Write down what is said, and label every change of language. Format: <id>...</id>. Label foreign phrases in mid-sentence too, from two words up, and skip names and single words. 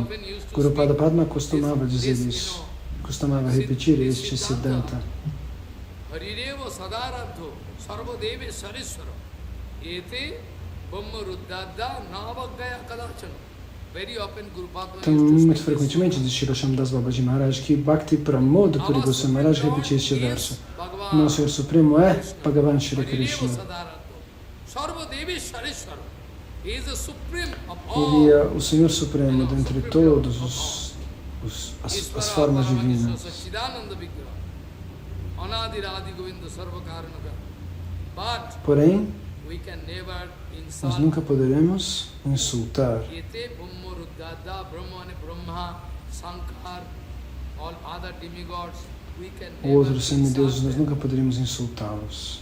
<pt>Guru Pada Padma costumava dizer isso, costumava repetir este Siddhanta. Então, muito frequentemente diz Srila Shyamdas Babaji Maharaj que Bhakti Pramod Puri Goswami Maharaj repetia este verso. O nosso Senhor Supremo é Bhagavan Shri Krishna. Ele é o Senhor Supremo dentre todos as formas divinas. Porém, nós nunca poderemos insultar outros semideuses, nós nunca poderíamos insultá-los.</pt>